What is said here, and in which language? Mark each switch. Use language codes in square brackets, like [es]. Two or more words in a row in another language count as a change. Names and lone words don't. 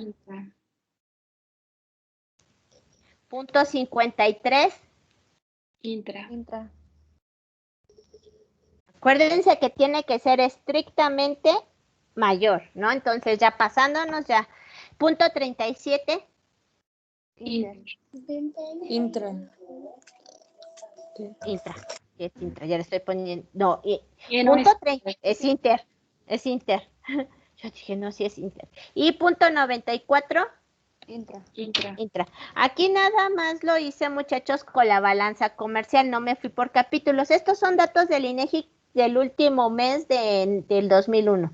[es] Intra. .53. Intra. Intra. Acuérdense que tiene que ser estrictamente mayor, ¿no? Entonces ya pasándonos ya. .37. Inter. Intra. Intra. Es intra, ya le estoy poniendo. No, No es- es inter. Es inter. Yo dije, no, sí es inter. Y .94. Intra. Intra. Intra. Aquí nada más lo hice, muchachos, con la balanza comercial, no me fui por capítulos. Estos son datos del INEGI del último mes del 2001.